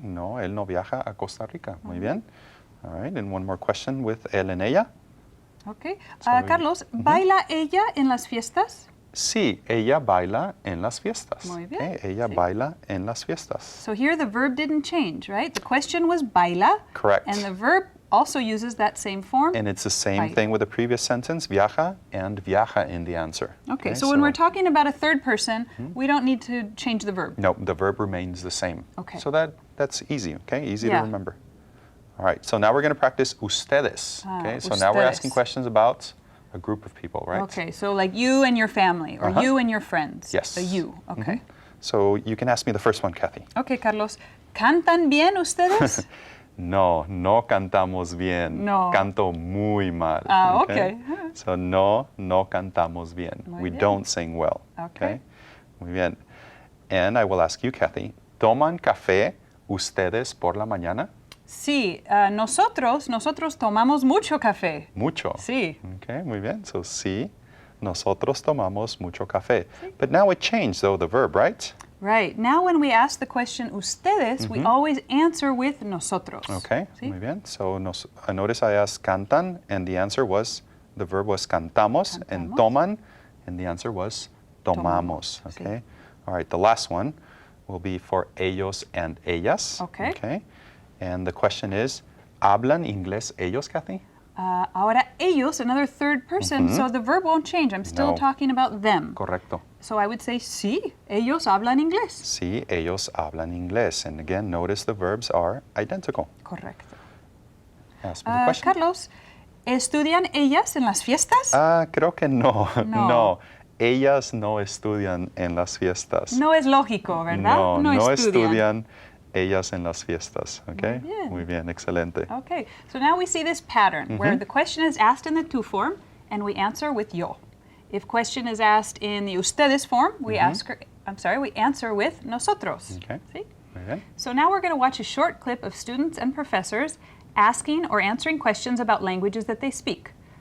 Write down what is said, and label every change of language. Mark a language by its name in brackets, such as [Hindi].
[Spanish] No, él no viaja a Costa Rica. Muy bien. [English] All right, and one more question with él and ella. Okay. Sorry. [Spanish] Carlos, ¿baila ella en las fiestas? Sí, ella baila en las fiestas. Muy bien, Okay, ella sí. baila en las fiestas. [English] So here the verb didn't change, right? The question was baila. Correct. And the verb also uses that same form. And it's the same [Spanish] Baila. [English] thing with the previous sentence, viaja and viaja in the answer. Okay, so when we're talking about a third person, we don't need to change the verb. No, the verb remains the same. Okay. So that's easy, okay? Easy Yeah. to remember. All right, so now we're going to practice ustedes. Okay, so now we're asking [Spanish] ustedes. [English] questions about a group of people, right? Okay, so like you and your family or you and your friends. Yes. The you, okay. So you can ask me the first one, Kathy. [Spanish] Okay, Carlos. ¿Cantan bien ustedes? No, no cantamos bien. No. Canto muy mal. [English] Okay. [Spanish] So no cantamos bien. Muy [English] We [Spanish] bien. [English] don't sing well. Okay. [Spanish] Muy bien. [English] And I will ask you, [Spanish] Kathy, ¿toman café ustedes por la mañana? Sí, nosotros tomamos mucho café. Mucho. Sí. Okay, muy bien. So sí, nosotros tomamos mucho café. [English] But now it changed, though, the verb, right? Right. Now when we ask the question ustedes, we always answer with nosotros. Okay, [Spanish] ¿Sí? muy bien. [English] So notice I asked cantan, and the answer was, the verb was cantamos, and [Spanish] Cantamos. [English] toman, and the answer was tomamos. [Spanish] Tomamos, [English] Okay. All right, the last one will be for ellos and ellas. Okay. Okay. And the question is, [Spanish] ¿hablan inglés ellos, [English] Kathy? [Spanish] Ahora ellos, [English] another third person, so the verb won't change. I'm still [Spanish] No. [English] talking about them. [Spanish] Correcto. [English] So I would say [Spanish] sí, ellos hablan inglés. Sí, ellos hablan inglés. [English] And again, notice the verbs are identical. [Spanish] Correcto. [English] Ask me the question. [Spanish] Carlos, ¿estudian ellas en las fiestas? Creo que no. No. No. Ellas no estudian en las fiestas. No es lógico, ¿verdad? No estudian ellas en las fiestas. [English] Okay? [Spanish] Muy bien. Muy bien, excelente. [English] Okay, so now we see this pattern where the question is asked in the tu form and we answer with yo. If question is asked in the ustedes form, we answer with nosotros. Okay. See? [Spanish] Muy bien. [English] So now we're going to watch a short clip of students and professors asking or answering questions about languages that they speak.